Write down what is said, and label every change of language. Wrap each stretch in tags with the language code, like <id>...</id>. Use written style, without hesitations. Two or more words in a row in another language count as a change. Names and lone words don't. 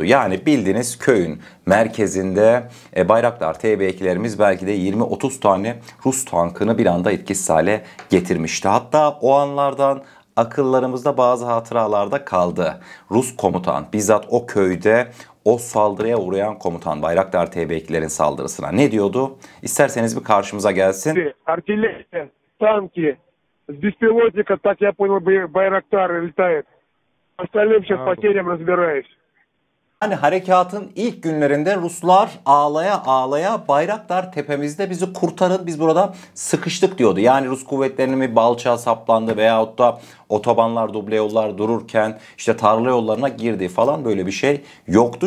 <tr>Yani bildiğiniz köyün merkezinde Bayraktar TB2'lerimiz belki de 20-30 tane Rus tankını bir anda etkisiz hale getirmişti. Hatta o anlardan akıllarımızda bazı hatıralarda kaldı. Rus komutan, bizzat o köyde o saldırıya uğrayan komutan, Bayraktar TB2'lerin saldırısına ne diyordu? İsterseniz bir karşımıza gelsin.</tr> <ru>Артиллерия, танки, с беспилотника, так я понял, Байрактар летает. Остальным сейчас потерям разбираюсь.</ru> <tr>Hani harekatın ilk günlerinde Ruslar ağlaya ağlaya Bayraktar tepemizde, bizi kurtarın, biz burada sıkıştık diyordu. Yani Rus kuvvetlerinin bir balçağa saplandı veyahut da otobanlar, duble yollar dururken işte tarla yollarına girdi falan, böyle bir şey yoktu.</tr>